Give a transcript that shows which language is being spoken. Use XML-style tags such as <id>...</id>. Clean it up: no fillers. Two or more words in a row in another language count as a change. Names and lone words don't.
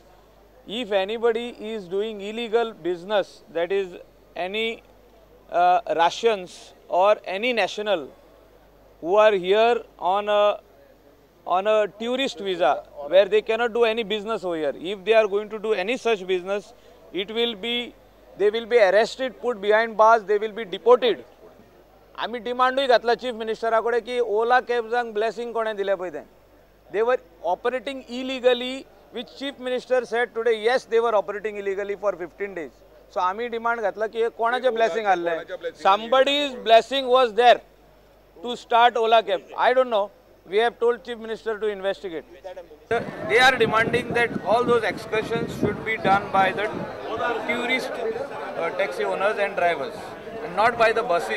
<en>If anybody is doing illegal business, that is any Russians or any national who are here on a tourist visa where they cannot do any business over here, if they are going to do any such business, they will be arrested, put behind bars, they will be deported.</en> <kok>आम्ही डिमांडूय घातला</kok> <en>Chief Minister</en> <kok>कडेन की ओला कॅब्सांक ब्लेसिंग कोणे दिले पळय तें.</kok> <en>They were operating illegally, which Chief Minister said today, yes, they were operating illegally for 15 days.</en> <kok>So आम्ही डिमांड घातला की कोणाचे ब्लेसिंग आले.</kok> <en>Somebody's blessing was there to start Ola cab. I don't know. We have told Chief Minister to investigate. They are demanding that all those excursions should be done by the tourist taxi owners and drivers, and not by the buses.</en>